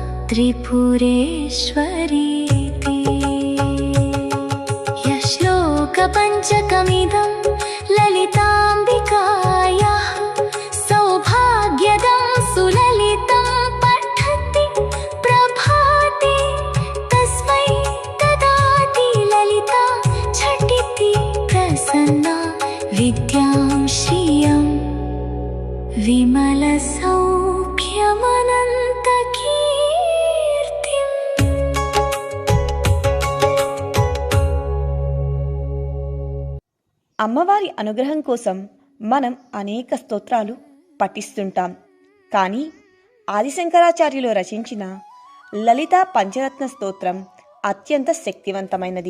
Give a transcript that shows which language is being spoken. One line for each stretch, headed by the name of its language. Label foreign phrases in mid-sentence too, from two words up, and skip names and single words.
Sanskrit: त्रिपुरेश्वरीति यश्लोकपञ्चकमिदं ललिताम्बिकायाः सौभाग्यदं सुललितं पठति प्रभाते तस्मै ददाति ललिता झटिति प्रसन्ना विद्यां श्रियं विमलसौख्यमनन्तकीर्तिम्।
Telugu: అమ్మవారి అనుగ్రహం కోసం మనం అనేక స్తోత్రాలు పఠిస్తుంటాం. కానీ ఆదిశంకరాచార్యులు రచించిన లలితా పంచరత్న స్తోత్రం అత్యంత శక్తివంతమైనది.